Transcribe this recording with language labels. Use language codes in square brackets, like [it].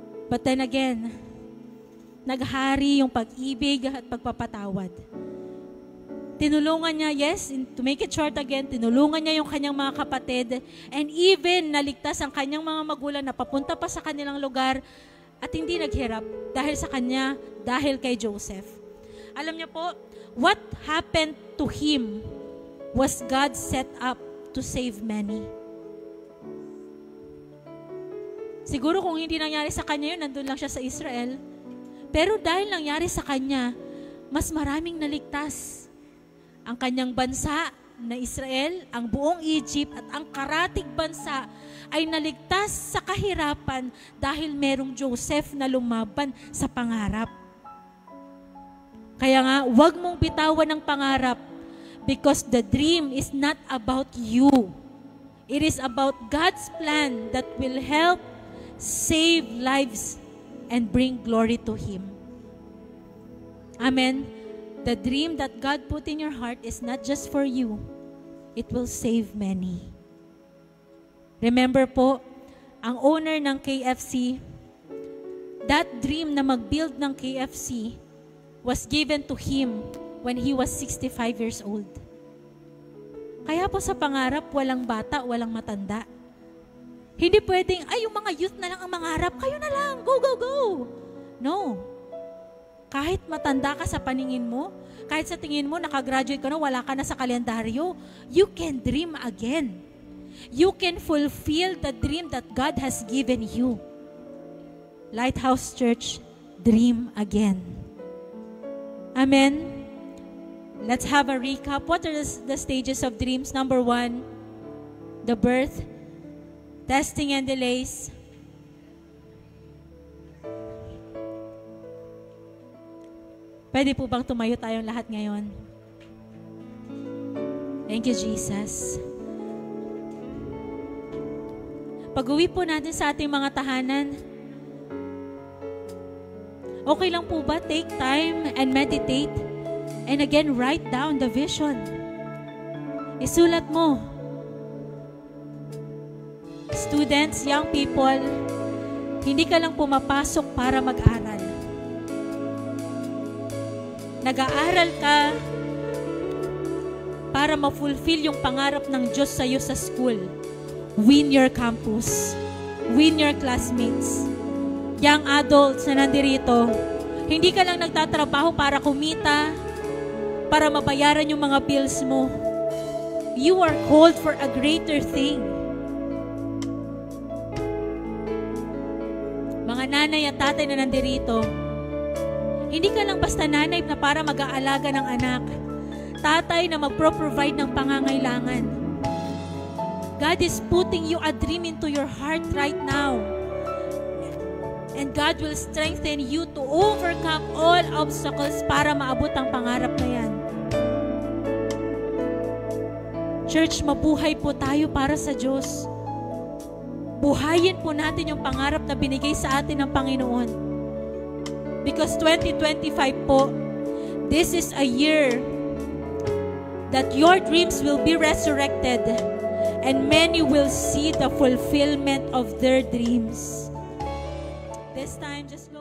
[en] But then again, [tl] naghari yung pag-ibig at pagpapatawad. Tinulungan niya, yes, [en] to make it short again, [tl] tinulungan niya yung kanyang mga kapatid and even naligtas ang kanyang mga magulang na papunta pa sa kanilang lugar at hindi naghirap dahil sa kanya, dahil kay Joseph. Alam niyo po, [en] what happened to him was God set up to save many. [tl] Siguro kung hindi nangyari sa kanya yun, nandun lang siya sa Israel. Pero dahil nangyari sa kanya, mas maraming naligtas. Ang kanyang bansa na Israel, ang buong Egypt at ang karatig bansa ay naligtas sa kahirapan dahil merong Joseph na lumaban sa pangarap. Kaya nga, huwag mong bitawan ng pangarap [en] because the dream is not about you. It is about God's plan that will help save lives and bring glory to Him. Amen. The dream that God put in your heart is not just for you. It will save many. Remember po, ang owner ng KFC, that dream na mag-build ng KFC was given to him when he was 65 years old. [tl] Kaya po sa pangarap, walang bata, walang matanda. Hindi pwedeng, ay, yung mga youth na lang ang mangarap, kayo na lang, go, go, go. No. Kahit matanda ka sa paningin mo, kahit sa tingin mo, nakagraduate ka na, wala ka na sa kalendaryo, [en] you can dream again. You can fulfill the dream that God has given you. Lighthouse Church, dream again. Amen. Let's have a recap. What are the stages of dreams? Number 1, the birth, testing and delays. [tl] Pwede po bang tumayo tayong lahat ngayon? [en] Thank you, Jesus. [tl] Pag-uwi po natin sa ating mga tahanan, okay lang po ba? [en] Take time and meditate. And again, write down the vision. [tl] Isulat mo. Students, young people, hindi ka lang pumapasok para mag-aral. Nag-aaral ka para ma-fulfill yung pangarap ng Diyos sa iyo sa school. [en] Win your campus. Win your classmates. [tl] Young adults na nandirito, hindi ka lang nagtatrabaho para kumita, para mabayaran yung mga bills mo. [en] You are called for a greater thing. [tl] Mga nanay at tatay na nandirito, hindi ka lang basta nanay na para mag-aalaga ng anak. Tatay na mag-provide ng pangangailangan. [en] God is putting you a dream into your heart right now. And God will strengthen you to overcome all obstacles [tl] para maabot ang pangarap na yan. Church, mabuhay po tayo para sa Diyos. Buhayin po natin yung pangarap na binigay sa atin ng Panginoon. [en] Because 2025 po, this is a year that your dreams will be resurrected and many will see the fulfillment of their dreams. This time, just